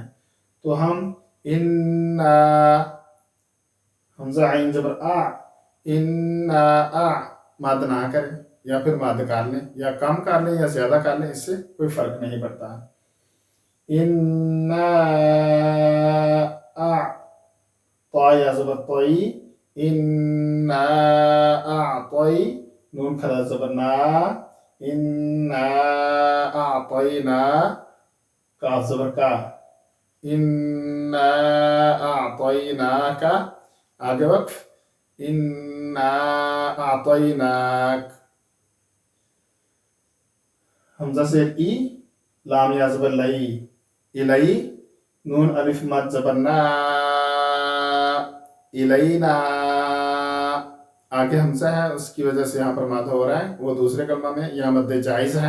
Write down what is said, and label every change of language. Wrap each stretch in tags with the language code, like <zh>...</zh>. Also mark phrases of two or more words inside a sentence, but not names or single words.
<ur>تو ہم انا، حمزہ عین زبر آ، انا آ، مد نہ کریں یا پھر مد کر لیں، یا کم کر لیں یا زیادہ کر لیں، اس سے کوئی فرق نہیں پڑتا۔ انا آ، طا یا زبر طی، انا</ur> <ar>أتوي,</ar> <ur>نون کھڑا زبر نا,</ur> <ar>إنا أتيناه,</ar> <ur>کاف زبر کا,</ur> <ar>إنا أتيناكا,</ar> <ur>آگے وقف,</ur> <ar>إنا أتيناك.</ar> <ur>ہمزہ سے ای، لام یا زبر لئی,</ur> <ar>إلي,</ar> <ur>نون الف مد زبر نا,</ur> <ar>إلينا.</ar> <ur>آگے ہمزہ ہے، اس کی وجہ سے یہاں پر مد ہو رہا ہے، وہ دوسرے کلمہ میں یہاں مد جائز ہے.</ur>